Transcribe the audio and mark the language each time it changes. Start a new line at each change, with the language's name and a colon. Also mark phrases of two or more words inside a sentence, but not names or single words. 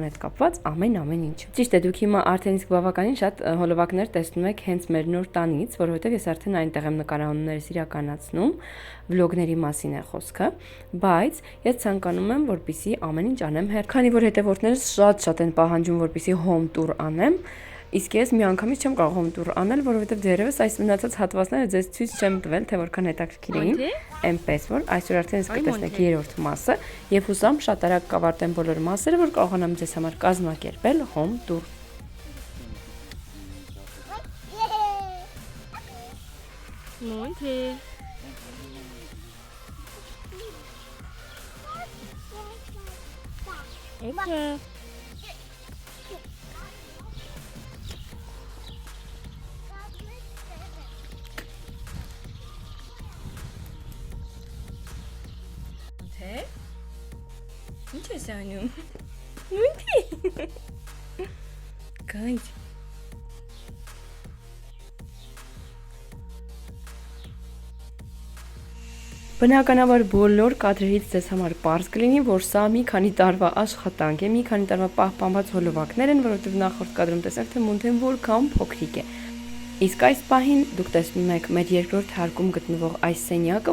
Armenian: հետ կապված ամեն ինչ։ Ճիշտ է, դուք հիմա արդեն իսկ բավականին շատ հոլովակներ տեսնում եք հենց մեր նոր տանից, որովհետև ես արդեն այնտեղ եմ նկարահանումներս իրականացնում, վլոգների մասին է խոսքը, բայց ես ցանկանում եմ, որպեսզի ամեն ինչ անեմ հերթ, քանի որ հետևորդներս շատ են պահանջում, որպեսզի
English: home tour
Armenian: անեմ, իսկ ես միանգամից չեմ կարող
English: home tour
Armenian: անել, որովհետև դեռևս այս մնացած հատվածները ձեզ ցույց չեմ տվել, թե որքան հետաքրքիր էին, այնպես որ այսօր արդեն իսկ կտեսնեք երրորդ մասը, եւ հուսամ շատ արագ կավարտեմ բոլոր մասերը, որ կարողանամ ձեզ համար կազմակերպել
English: home tour։
Armenian: Monty. Ecke. Monty? Ինչ ես անում? Monty. Guys. Բնականաբար բոլոր կադրերից ձեզ համար պարզ կլինի, որ սա մի քանի տարվա աշխատանք է, մի քանի տարվա պահպանված հոլովակներ են, որովհետև նախորդ կադրում տեսանք, թե Մոնթեն որքան փոքրիկ է։ Իսկ այս պահին դուք տեսնում եք մեր երկրորդ հարկում գտնվող այս սենյակը,